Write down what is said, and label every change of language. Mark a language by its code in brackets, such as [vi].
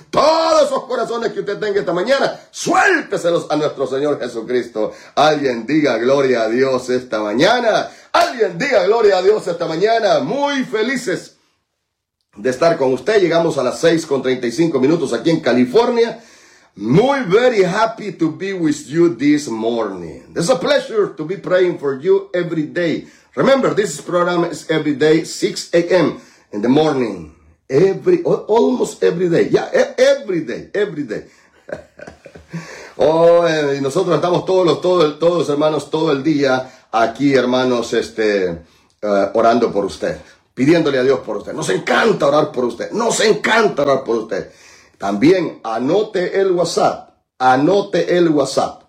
[es] Todos esos corazones que usted tenga esta mañana, suélteselos a nuestro Señor Jesucristo. Alguien diga gloria a Dios esta mañana. Alguien diga gloria a Dios esta mañana. Muy felices de estar con usted. Llegamos a las 6:35 aquí en California. Muy [en] very happy to be with you this morning. It's a pleasure to be praying for you every day. Remember, this program is every day 6 a.m. in the morning. Almost every day. Yeah, every day, every day. [es] Oh, y nosotros estamos todos hermanos todo el día aquí, hermanos, orando por usted. Pidiéndole a Dios por usted. Nos encanta orar por usted. Nos encanta orar por usted. También anote el WhatsApp. Anote el WhatsApp.